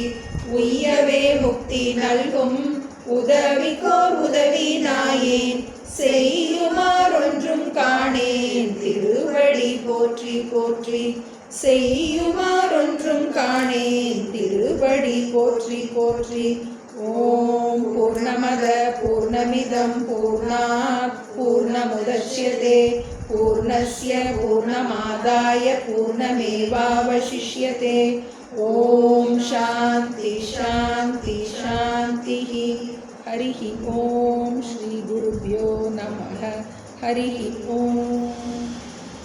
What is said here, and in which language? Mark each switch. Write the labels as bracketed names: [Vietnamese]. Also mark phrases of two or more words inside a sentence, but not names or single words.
[Tamil] உய்யவே முக்தி நல்கும் உதவிக்கோர் உதவி நாயேன் செய்யுமாறொன்றும் காணேன் திருவடி போற்றி போற்றி. செய்யுமாறொன்றும் காணேன் திருவடி போற்றி போற்றி. [Sanskrit] ॐ पूर्णमद पूर्णमिदं पूर्णात् पूर्णमुदच्यते पूर्णस्य पूर्णमादाय पूर्णमेवावशिष्यते ॐ शान्ति शान्ति शान्तिः हरिः ॐ श्रीगुरुभ्यो नमः हरिः ॐ।